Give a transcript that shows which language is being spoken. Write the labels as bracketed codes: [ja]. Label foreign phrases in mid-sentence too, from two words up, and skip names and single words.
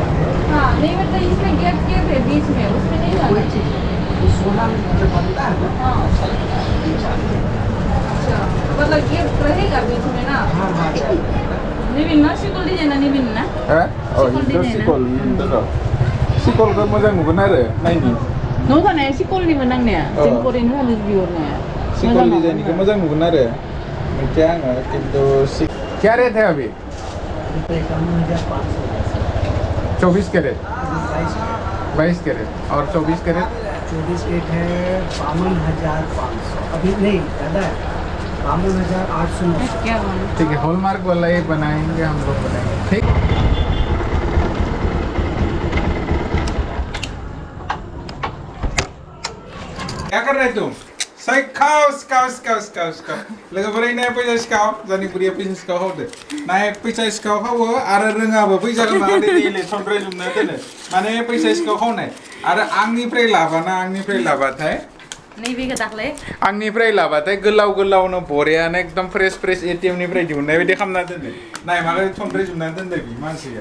[hi] हाँ नहीं मतलब इसमें गैप है बीच में उसमें नहीं वही चीज सोना में जो बनता है ना हाँ अच्छा मतलब गैप रहेगा बीच में ना हाँ हाँ [brx] निबिन ना सिकल डिजाइन निबिन ना सिकल को मोजां नुगोन आरो नायनि न'आव थानाया सिकलनिमोन आंनिया जों करेन्ट होनो बिहरनाया सिकल डिजाइननिखौ मोजां नुगोन आरो मिथिया आङो [hi] किन्तु क्या रेट है अभी 24 कैरेट 22 कैरेट और 24 कैरेट 24 कैरेट है 52,500 अभी नहीं ज़्यादा है 52,800 क्या ठीक है हॉलमार्क वाला ही बनाएंगे हम लोग बनाएंगे ठीक क्या कर रहे तुम [brx] सिखाव लोगोफोर नाय फैसा सिखाव जानि बुरिया फैसा सिखाव होदो नाय फैसा सिखाव खावो आरो रोङाबो फैसाखौ माबादि दैले थनद्राय जुमना दोनो माने फैसा सिखाव खावनाय आरो आंनिफ्राय लाबाथाय नैबेखौ दाख्लै आंनिफ्राय लाबाथाय गोलावनो बरियानो एकदम फ्रेश एटीएम निफ्राय दिहुननाय बायदि खालामना दोनो नाय माबादि थनद्राय जुमना दोनदो बि मानसिया